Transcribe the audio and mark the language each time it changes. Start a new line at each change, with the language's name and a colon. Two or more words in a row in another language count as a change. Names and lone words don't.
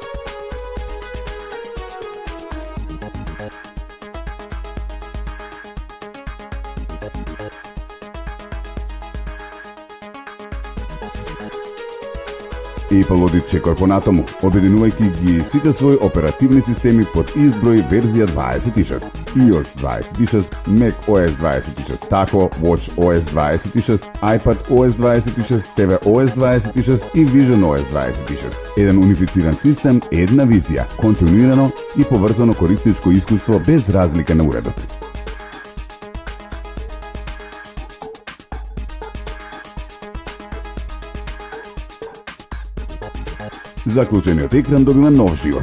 Macedonian: Apple оди чекор понатаму, обединувајќи ги сите своји оперативни системи под изброј верзија 26, iOS 26, macOS 26, Tahoe, watchOS 26, iPadOS 26, tvOS 26 и visionOS 26. Еден унифициран систем, една визија, континуирано и поврзано корисничко искуство без разлика на уредот. Заклучениот екран добива нов живот.